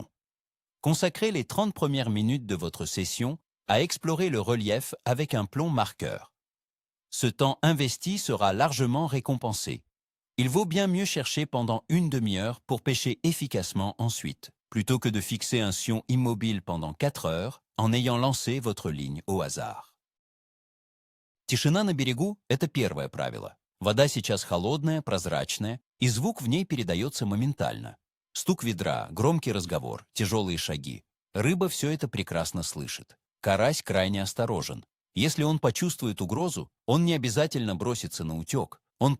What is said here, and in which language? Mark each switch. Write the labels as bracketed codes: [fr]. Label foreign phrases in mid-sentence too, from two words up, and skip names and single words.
[fr] Consacrez les 30 premières minutes de votre session à explorer le relief avec un plomb marqueur. Ce temps investi sera largement récompensé. Il vaut bien mieux chercher pendant une demi-heure pour pêcher efficacement ensuite, plutôt que de fixer un sion immobile pendant 4 heures en ayant lancé votre ligne au hasard. [ru] Тишина на берегу – это первое правило. Вода сейчас холодная, прозрачная, и звук в ней передается моментально. Стук ведра, громкий разговор, тяжелые шаги. Рыба все это прекрасно слышит. Карась крайне осторожен. Если он почувствует угрозу, он не обязательно бросится на утек.